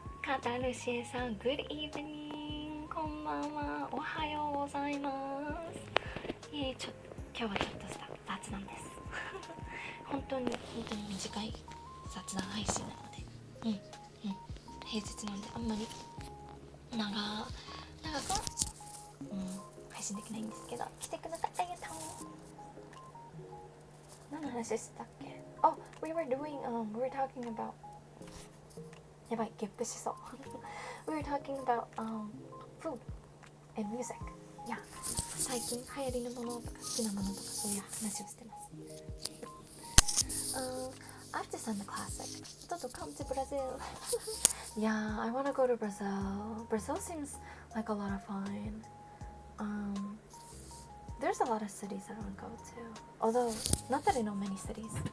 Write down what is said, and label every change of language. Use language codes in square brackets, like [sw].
[en] Katarushie-san, good evening. [ja] こんばんは。おはようございます。今日はちょっとした雑談です。本当に短い雑談配信なので、平日なんであんまり長く配信できないんですけど、来てください。ありがとう。何の話したっけ？ [en] Oh, we were talking about [ja] やばい、ゲップしそう。 [en] We were talking about food and music. Yeah. [ja] 最近流行りのものとか好きなものとかそういう話をしてます。 [en] I've just done the classic. Ototo, come to Brazil. Yeah, I want to go to Brazil. Brazil seems like a lot of fun. There's a lot of cities I want to go to. Although, not that I know many cities.